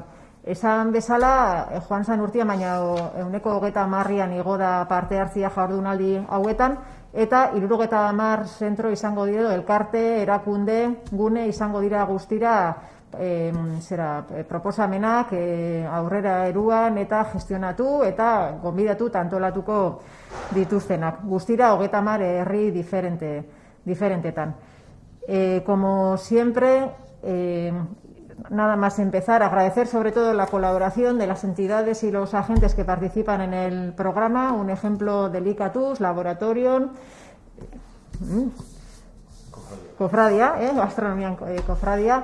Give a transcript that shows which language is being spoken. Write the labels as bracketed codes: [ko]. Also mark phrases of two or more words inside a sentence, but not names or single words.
[eu] Esan bezala, joan zan urtia, baina 130an igo da parte hartzia jardunaldi hauetan, eta 70 zentro izango dira, elkarte, erakunde, gune izango dira guztira, proposamenak aurrera eruan eta gestionatu eta gonbidatu antolatuko dituztenak. Guztira 30 herri diferentetan. [es] Como siempre, nada más empezar, agradecer sobre todo la colaboración de las entidades y los agentes que participan en el programa. Un ejemplo del ICATUS, Laboratorium, Cofradia, Astronomía Cofradia.